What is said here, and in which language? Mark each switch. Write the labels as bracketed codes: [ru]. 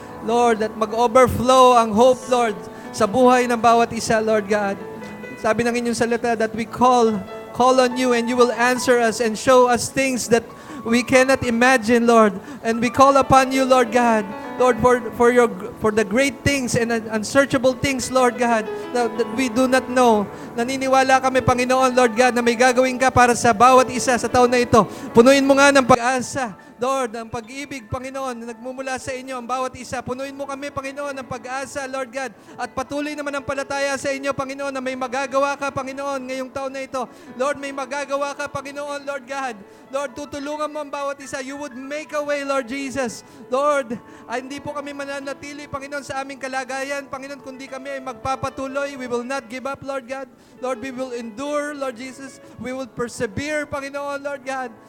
[tl] Lord, let mag-overflow ang hope, Lord, sa buhay ng bawat isa, Lord God. Sabi ng inyong salita [en] that we call on you and you will answer us and show us things that we cannot imagine, Lord. And we call upon you, Lord God. Lord, for the great things and unsearchable things, Lord God, that we do not know. [tl] Naniniwala kami, Panginoon, Lord God, na may gagawin ka para sa bawat isa sa taon na ito. Punuin mo nga ng pag-asa, Lord, ang pag-ibig, Panginoon, na nagmumula sa inyo, ang bawat isa. Punuin mo kami, Panginoon, ng pag-asa, Lord God. At patuloy naman ang palataya sa inyo, Panginoon, na may magagawa ka, Panginoon, ngayong taon na ito. Lord, may magagawa ka, Panginoon, Lord God. Lord, tutulungan mo ang bawat isa. [en] You would make a way, [tl] Lord Jesus. Lord, hindi po kami mananatili, Panginoon, sa aming kalagayan, Panginoon, kundi kami ay magpapatuloy. [en] We will not give up, Lord God. Lord, we will endure, Lord Jesus. We will persevere, Panginoon, Lord God.